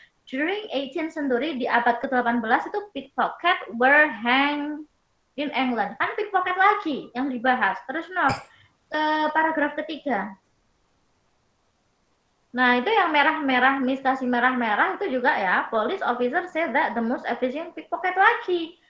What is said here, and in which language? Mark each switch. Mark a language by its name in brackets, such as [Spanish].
[English] During 18th century, [Indonesian] di abad ke-18 itu [English] pickpocket were hanged in England. [Indonesian] Kan pickpocket lagi yang dibahas. Terus ke paragraf ketiga. Nah, itu yang merah-merah, Miss kasih merah-merah itu juga ya. [English] Police officer said that the most efficient pickpocket [Indonesian] lagi.